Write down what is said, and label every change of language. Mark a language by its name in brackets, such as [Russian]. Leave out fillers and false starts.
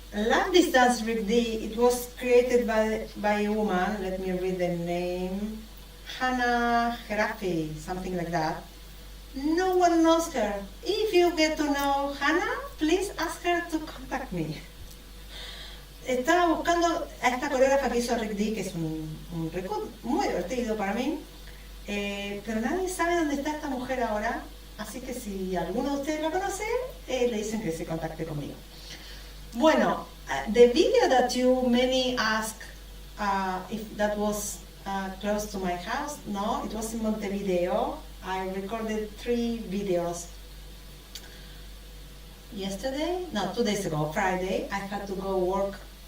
[English] Land distance rikudera, it was created by a woman. Let me read the name. Hannah Herafi, something like that. No one knows her. If you get to know Hannah, please ask her to contact me. [Spanish] Estaba buscando a esta coreógrafa que hizo Rick D, que es un rikud muy divertido para mí, pero nadie sabe dónde está esta mujer ahora, así que si alguno de ustedes la conoce, le dicen que se contacte conmigo. Bueno, [English] the video that you many asked if that was close to my house, no, it was in Montevideo. I recorded 3 videos. Yesterday, no, 2 days ago, Friday, I had to go work.